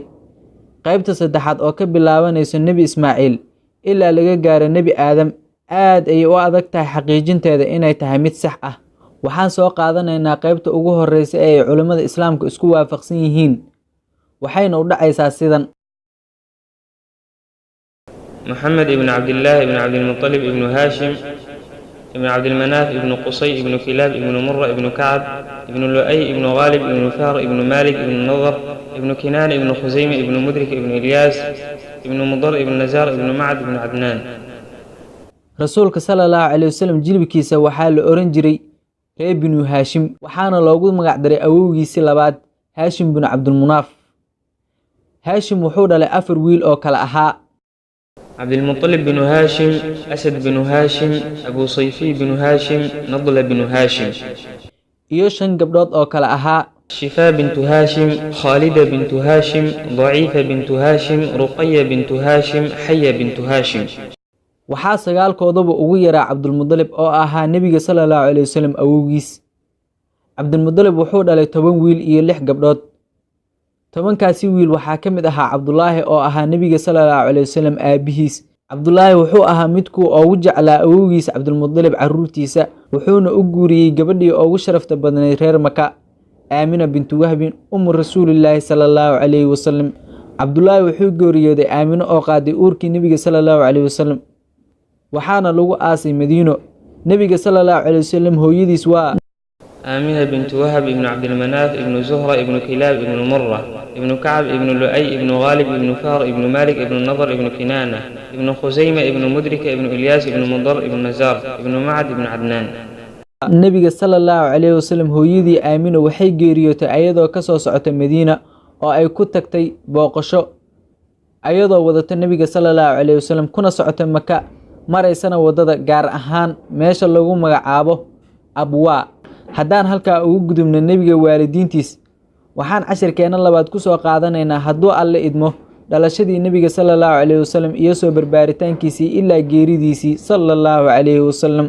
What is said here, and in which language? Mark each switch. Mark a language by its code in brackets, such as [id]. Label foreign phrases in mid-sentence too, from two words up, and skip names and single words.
[so] qaybta saddexaad oo ka bilaabanayso Nabi Ismaaciil ilaa laga gaaro Nabi Aadam aad ay u adag tahay xaqiijinteeda inay tahay mid sax ah. waxaan soo qaadanaynaa qaybta ugu horeysa ee culimada islaamka isku waafaqsan yihiin, waxayna u dhacaysaa sidan: [ar] محمد ابن عبد الله ابن عبد المطلب ابن هاشم ابن عبد المناف ابن قصي ابن كلاب ابن مرة ابن كعب ابن لؤي ابن غالب ابن فار ابن مالك ابن نضر ابن كنان ابن خزيمة ابن مدرك ابن إلياس ابن مضر ابن نزار ابن معد ابن عدنان. [so] rasuulka [ar] صلى الله عليه وسلم [so] jilbikiisa waxaa la oran jiray reer binu Haashim, waxaana loogu magac daray awowgiisii labaad Haashim bin Cabdulmunaaf. Haashim wuxuu dhalay 4 wiil oo kala ahaa [ar] عبد المطلب بن هاشم، أسد بن هاشم، أبو صيفي بن هاشم، نضلة بن هاشم، [so] iyo 5 gabdhood oo kala ahaa [ar] شفاء بنت هاشم، خالدة بنت هاشم، ضعيفة بنت هاشم، رقية بنت هاشم، حية بنت هاشم. [so] waxaa 9 koodaba ugu yaraa Cabdulmudalib oo ahaa nabiga [ar] صلى الله عليه وسلم [so] awowgiis. Cabdulmudalib wuxuu dhalay 10 wiil iyo 6 gabdhood. 10kaasi wiil waxaa ka mid ahaa Cabdullaahi oo ahaa nabiga [ar] صلى الله عليه وسلم [so] aabihiis. Cabdullaahi wuxuu ahaa midkuu ugu jeclaa awowgiis Cabdulmudalib caruurtiisa, wuxuuna u guuriyay gabadhii ugu sharafta badnayd reer Maka, Aamina bint Wahb, [ar] رسول الله صلى الله عليه وسلم. [so] Cabdullaahi wuxuu geeriyooday Aamina oo qaaday uurkii nabiga [ar] صلى الله عليه وسلم, [so] waxaana lagu aasay Madiino. nabiga [ar] صلى الله عليه وسلم [so] hooyadiis waa [ar] آمنة بنت وهب ابن عبد المناف ابن زهرة ابن كلاب ابن مرة ابن كعب ابن لؤي ابن غالب ابن فار ابن مالك ابن نضر ابن كنانة ابن خزيمة ابن مدرك ابن إلياس ابن مضر ابن نزار ابن معد ابن عدنان. [so] nabiga [ar] صلى الله عليه وسلم [so] hooyadii Aamina waxay geeriyootay ayadoo ka soo socotay Madiina oo ay ku tagtay booqasho ayadoo wadata nabiga sallallahu alayhi wasallam kuna socotay Maka, maraysana wadada gaar ahaan meesha lagu magacaabo Abwaa. haddaan halkaa ugu gudubno nabiga waalidiintiis, waxaan cashirkeena labaad ku soo qaadanaynaa hadduu alle idmo dhalashadii nabiga [ar] صلى الله عليه وسلم [so] iyo soo barbaaritaankiisii ilaa geeridiisii [ar] صلى الله عليه وسلم.